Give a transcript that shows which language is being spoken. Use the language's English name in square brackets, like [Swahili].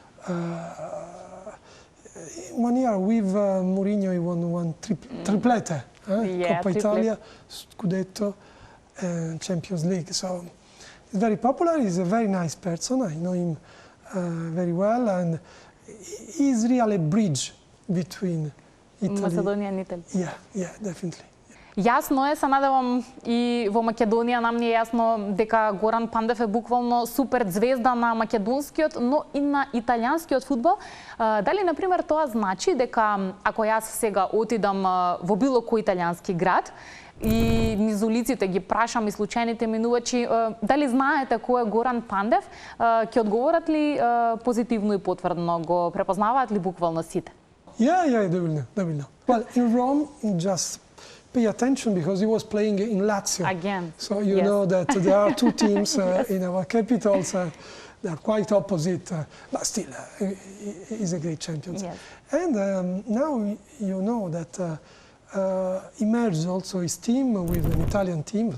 [English] 1 year with Mourinho, he won one triplete. Coppa Italia, Scudetto, and Champions League. So very popular. He's a very nice person. I know him very well, and he's really a bridge between Italy. [Macedonian] Македонија и Италија. [English] Yeah, definitely. [Macedonian] Јасно е, се надевам и во Македонија нам ни е јасно дека Горан Пандев е буквално супер звезда на македонскиот, но и на италијанскиот фудбал. Дали, например, тоа значи дека ако јас сега отидам во било кој италијански град и низ улиците ги прашам и случајните минувачи, дали знаете кој е Горан Пандев, ќе одговорат ли позитивно и потврдно, го препознаваат ли буквално сите? [English] Yeah, they will know. Well, in Rome, just pay attention because he was playing in Lazio. Again. So you know that there are two teams in our capitals. They are quite opposite, but still, he's a great champion. Yes. And now you know that he merged also his team with an Italian team.